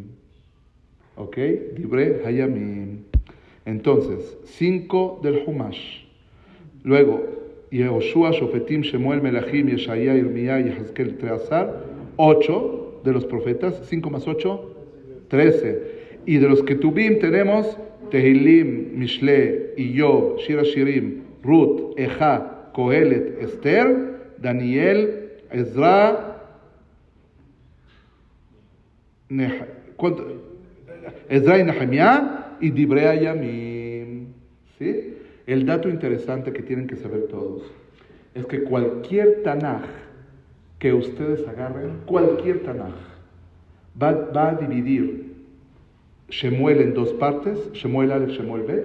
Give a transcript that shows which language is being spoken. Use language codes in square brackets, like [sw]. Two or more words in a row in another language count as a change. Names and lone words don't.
[es] ¿Ok? Divrei Hayamim. Entonces, 5 del Humash. Luego, Yehoshua, Shofetim, Shemuel, Melachim, Yeshaya, Irmía, Yehezkel, Treazar. 8 de los profetas. 5 más 8, 13. Y de los Ketubim tenemos Tehilim, Mishle, Job, Shir Hashirim, Ruth, Ejá, Kohelet, Esther, Daniel, Ezra, Ezra y Nehemías y Divrei Hayamim. ¿Sí? El dato interesante que tienen que saber todos es que cualquier Tanaj que ustedes agarren, cualquier Tanaj, va a dividir Shemuel en dos partes, Shemuel Aleph, Shemuel Bet.